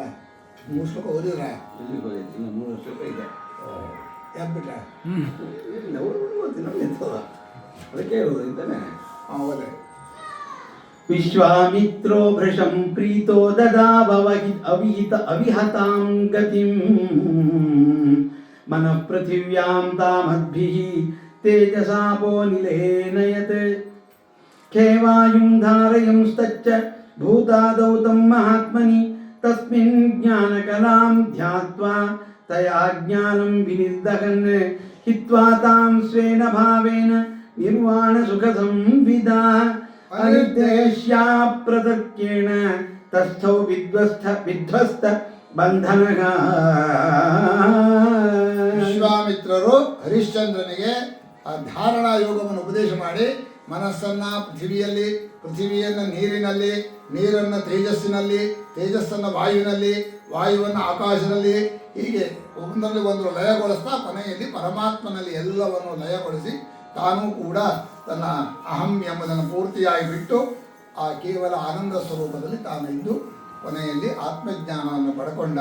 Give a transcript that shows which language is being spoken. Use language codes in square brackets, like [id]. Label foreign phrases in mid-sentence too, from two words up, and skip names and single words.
[kn] 3 ಶ್ಲೋಕ ಓದಿದ್ರ? ಯಾಕ್ಬಿಟ್ರ? ಓದೇ. [sa] ವಿಶ್ವಾಮಿತ್ರೋ ಭೃಶಂ ಪ್ರೀತೋ ಅವಿಹತಾಂ ಗತಿಂ ಮನಃ ಪೃಥಿವ್ಯಾಂ ತಾಮದ್ಭಿಃ ತೇಜಸಾಪೋ ನಿಲೇನಯತ್ ಖೇವಾಯುಂ ಧಾರಯಂಸ್ತಚ್ಚ ಭೂತಾದೌ ತಂ ಮಹಾತ್ಮನಿ ತಸ್ಮಿನ್ ಜ್ಞಾನಕಲಾಂ ಧ್ಯಾತ್ವಾ ತಯಾ ಜ್ಞಾನಂ ವಿನಿರ್ದಹನ್ ಹಿತ್ವಾ ತಾಂ ಸ್ವೇನ ಭಾವೇನ ನಿರ್ವಾಣ ಸುಖ ಸಂವಿದಾ ಅನಿರ್ದೇಶ್ಯಾ ಪ್ರತರ್ಕ್ಯೇಣ ತಸ್ಥೌ ವಿಧ್ವಸ್ತ ಬಂಧನಃ. [kn] ವಿಶ್ವಾಮಿತ್ರರು ಹರಿಶ್ಚಂದ್ರನಿಗೆ ಆ ಧಾರಣಾ ಯೋಗವನ್ನು ಉಪದೇಶ ಮಾಡಿ ಮನಸ್ಸನ್ನು ಪೃಥಿವಿಯನ್ನು ನೀರಿನಲ್ಲಿ, ನೀರನ್ನು ತೇಜಸ್ಸಿನಲ್ಲಿ, ತೇಜಸ್ಸನ್ನು ವಾಯುವಿನಲ್ಲಿ, ವಾಯುವನ್ನು ಆಕಾಶದಲ್ಲಿ, ಹೀಗೆ ಒಂದರಲ್ಲಿ ಒಂದು ಲಯಗೊಳಿಸ್ತಾ ಕೊನೆಯಲ್ಲಿ ಪರಮಾತ್ಮನಲ್ಲಿ ಎಲ್ಲವನ್ನು ಲಯಗೊಳಿಸಿ ತಾನೂ ಕೂಡ ತನ್ನ ಅಹಂ ಎಂಬುದನ್ನು ಪೂರ್ತಿಯಾಗಿ ಬಿಟ್ಟು ಆ ಕೇವಲ ಆನಂದ ಸ್ವರೂಪದಲ್ಲಿ ತಾನು ಇದ್ದು ಕೊನೆಯಲ್ಲಿ ಆತ್ಮಜ್ಞಾನವನ್ನು ಪಡ್ಕೊಂಡ.